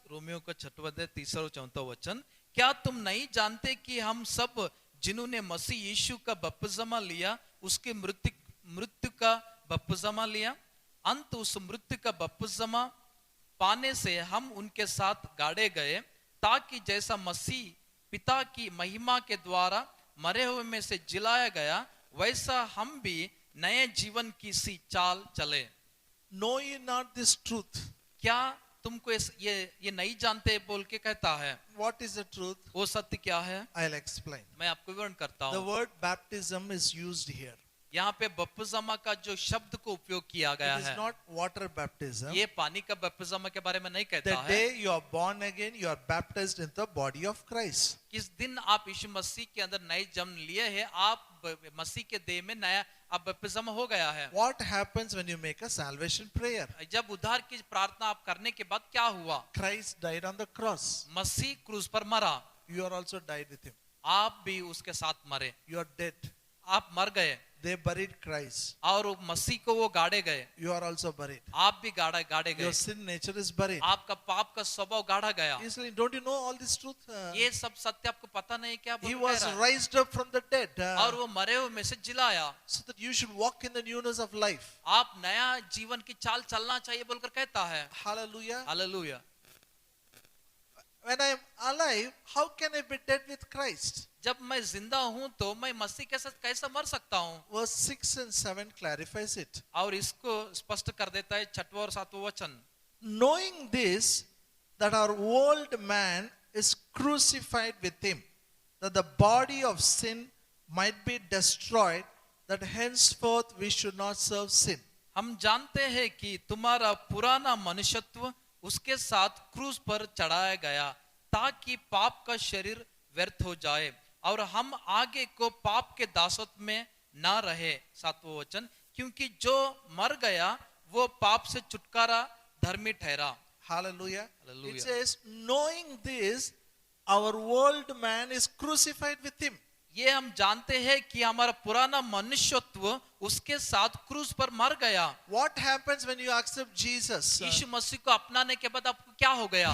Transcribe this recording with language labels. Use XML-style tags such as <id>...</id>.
<hi>Romeo का छठवां अध्याय तीसरा और चौथा वचन, क्या तुम नहीं जानते कि हम सब जिन्होंने मसीह यीशु का बपतिस्मा लिया उसके मृत्यु का बपतिस्मा लिया, अंत उस मृत्यु का बपतिस्मा पाने से हम उनके साथ गाड़े गए, ताकि जैसा मसीह पिता की महिमा के द्वारा मरे हुए में से जिलाया गया, वैसा हम भी नए जीवन की सी चाल चले।</hi> <en>Know ye not this truth?</en> <hi>क्या तुमको ये नहीं जानते बोल के कहता है।</hi> <en>What is the truth?</en> <hi>वो सत्य क्या है</hi> <en>I'll explain.</en> <hi>मैं आपको विवरण करता</hi> <en>The</en> <hi>हूँ।</hi> <en>word baptism is used here.</en> <hi>यहाँ पे बपतिस्मा का जो शब्द को उपयोग किया गया</hi> <en>It is</en> <hi>है,</hi> <en>not water baptism.</en> <hi>ये पानी का बपतिस्मा के बारे में नहीं कहता</hi> <en>The</en> <hi>है।</hi> <en>day you are born again, you are baptized into the body of Christ.</en> <hi>किस दिन आप यीशु मसीह के अंदर नए जन्म लिए हैं, आप मसीह के देह में नया अब बपतिस्मा हो गया है।</hi> <en>What happens when you make a salvation prayer?</en> <hi>जब उद्धार की प्रार्थना आप करने के बाद क्या हुआ?</hi> <en>Christ died on the cross.</en> <hi>मसीह क्रूस पर मरा,</hi> <en>You are also died with him.</en> <hi>आप भी उसके साथ मरे,</hi> <en>You are dead.</en> <hi>आप मर गए</hi> <en>They buried Christ.</en> <hi>और मसीह को वो गाड़े गए,</hi> <en>You are also buried.</en> <hi>आप भी गाड़े गए,</hi> <en>Your sin nature is buried.</en> <hi>आपका पाप का स्वभाव गाड़ा गया।</hi> <en>Easily, don't you know all this truth?</en> <hi>ये सब सत्य आपको पता नहीं क्या</hi> <en>He</en> <hi>बोल</hi> <en>was</en> <hi>रहा है?</hi> <en>raised up from the dead</en> <hi>और वो मरे हुए में से जिलाया,</hi> <en>so that you should walk in the newness of life.</en> <hi>आप नया जीवन की चाल चलना चाहिए बोलकर कहता है।</hi> <en>Hallelujah.</en> <hi>Hallelujah.</hi> <en>When I am alive, how can I be dead with Christ?</en> <hi>जब मैं जिंदा हूं तो मैं मसीह के साथ कैसे मर सकता हूं?</hi> <en>Verse 6 and 7 clarifies it.</en> <hi>और इसको स्पष्ट कर देता है छठवां और सातवां वचन।</hi> <en>Knowing this, that our old man is crucified with him, that the body of sin might be destroyed, that henceforth we should not serve sin.</en> <hi>हम जानते हैं कि तुम्हारा पुराना मनुष्यत्व उसके साथ क्रूस पर चढ़ाया गया, ताकि पाप का शरीर व्यर्थ हो जाए और हम आगे को पाप के दासत्व में ना रहे। सातवां वचन, क्योंकि जो मर गया वो पाप से छुटकारा धर्मी ठहरा।</hi> <en>Hallelujah. Hallelujah. It says, knowing this, our old man is crucified with him.</en> <hi>ये हम जानते हैं कि हमारा पुराना मनुष्यत्व उसके साथ क्रूस पर मर गया।</hi> <en>What happens when you accept Jesus?</en> <hi>यीशु मसीह को अपनाने के बाद आपको क्या हो गया?</hi>